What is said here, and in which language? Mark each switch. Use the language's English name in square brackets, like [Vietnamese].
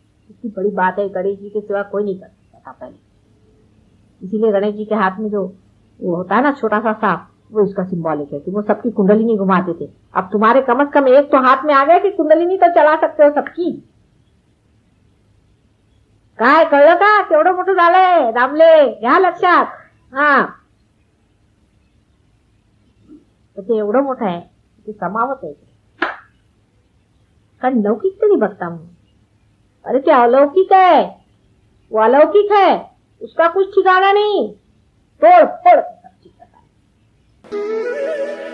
[Hindi] इतनी बड़ी बात है, गणेश जी के सिवा कोई नहीं कर सकता था पहले। इसीलिए गणेश जी के हाथ में जो वो होता है ना छोटा सा सांप, वो इसका सिंबॉलिक है कि वो सबकी कुंडलिनी घुमाते थे। अब तुम्हारे कम से कम एक तो हाथ में आ गया कि कुंडलिनी तो चला सकते हो सबकी। [Marathi] काय कळलं का केवढं मोठं झालंय दामले, घ्या लक्षात। हा, तर ते एवढं मोठं आहे, ते समावत आहे, कारण लौकिक [Hindi] से नहीं [Marathi] बघता म्हणून। [Hindi] अरे [Marathi] ते [Hindi] अलौकिक है, वो अलौकिक है, उसका कुछ ठिकाना नहीं, तोड़ फोड़ सब ठीक करता है।